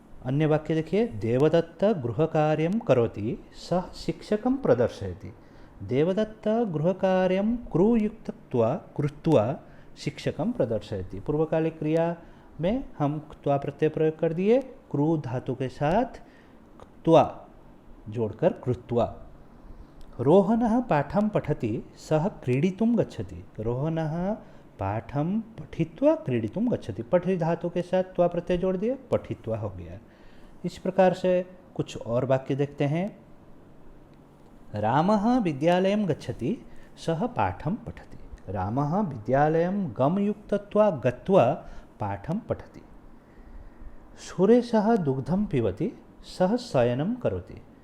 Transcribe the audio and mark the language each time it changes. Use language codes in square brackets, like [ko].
[hi] अन्य वाक्य देखिए, [sa] देवदत्त गृह कार्यम करोति सह शिक्षकम प्रदर्शयति। देवदत्त गृह कार्यम क्रुयुक्त त्वा कृत्वा शिक्षकम प्रदर्शयति। [hi] पूर्वकालिक क्रिया में हम त्वा प्रत्यय प्रयोग कर दिए, क्रू धातु के साथ त्वा जोड़कर कृत्वा। [sa] रोहनः पाठं पठति सह क्रीडितुं गच्छति। रोहनः पाठं पठित्वा क्रीडितुं गच्छति। [hi] पठि धातु के साथ त्वा प्रत्यय जोड़ दिए, पठित्वा हो गया। इस प्रकार से कुछ और वाक्य देखते हैं। [sa] रामः विद्यालयं गच्छति सह पाठं पठति। रामः विद्यालयं गमयुक्तत्वा गत्वा पाठं पठति। सुरेशः दुग्धं पिबति सह शयनं करोति।